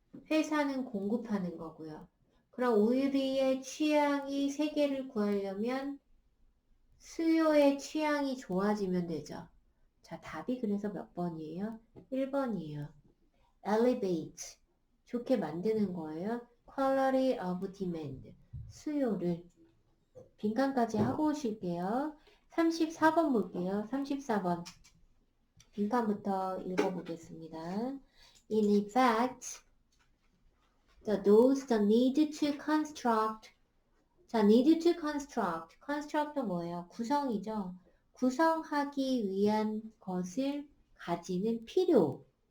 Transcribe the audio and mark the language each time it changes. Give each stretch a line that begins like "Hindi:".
Korean: 회사는 공급하는 거고요. 그럼 우리의 취향이 세계를 구하려면 수요의 취향이 좋아지면 되죠. 자, 답이 그래서 몇 번이에요? 1번이에요. elevate, 좋게 만드는 거예요.
English: quality of demand,
Korean: 수요를. 빈칸까지 하고 오실게요. 34번 볼게요. 34번. 빈칸부터 읽어보겠습니다.
English: In effect, the need to construct. 자, need to construct.
Korean: construct도 뭐예요? 구성이죠. 구성하기 위한 것을 가지는 필요.